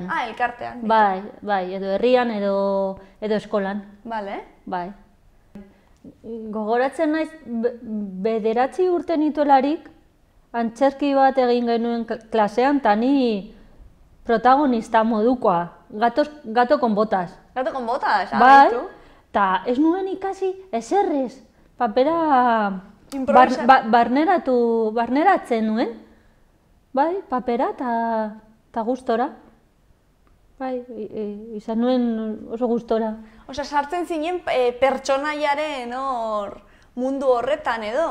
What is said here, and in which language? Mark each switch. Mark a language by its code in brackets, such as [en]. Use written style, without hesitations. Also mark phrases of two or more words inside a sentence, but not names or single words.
[eu] Elkartean. Bai, edo herrian edo eskolan. Bale. Bai. Gogoratzen naiz, 9 urte nituelarik, antzerki bat egin genuen klasean, eta ni protagonista modukoa, [es] gato con botas. Gato con botas? [eu] Bai, eta ez nuen ikasi eserrez, papera barneratzen nuen, bai, papera eta gustora. Bai, izan nuen oso gustora. Osea, sartzen zinen pertsonaiaren mundu horretan edo?